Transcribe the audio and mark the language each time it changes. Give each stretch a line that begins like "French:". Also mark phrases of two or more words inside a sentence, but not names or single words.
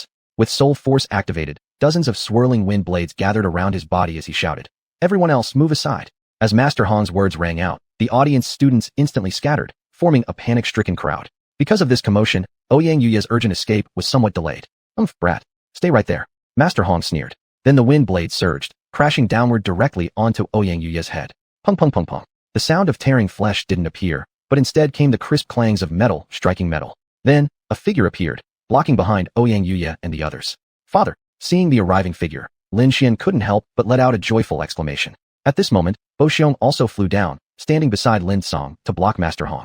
English: With soul force activated, dozens of swirling wind blades gathered around his body as he shouted, everyone else move aside. As Master Hong's words rang out, the audience students instantly scattered, forming a panic-stricken crowd. Because of this commotion, Ouyang Yuya's urgent escape was somewhat delayed. Brat. Stay right there. Master Hong sneered. Then the wind blade surged, crashing downward directly onto Ouyang Yuya's head. Pung pung pung pung. The sound of tearing flesh didn't appear, but instead came the crisp clangs of metal striking metal. Then, a figure appeared, blocking behind Ouyang Yuya and the others. Father! Seeing the arriving figure, Lin Xian couldn't help but let out a joyful exclamation. At this moment, Bo Xiong also flew down, standing beside Lin Song to block Master Hong.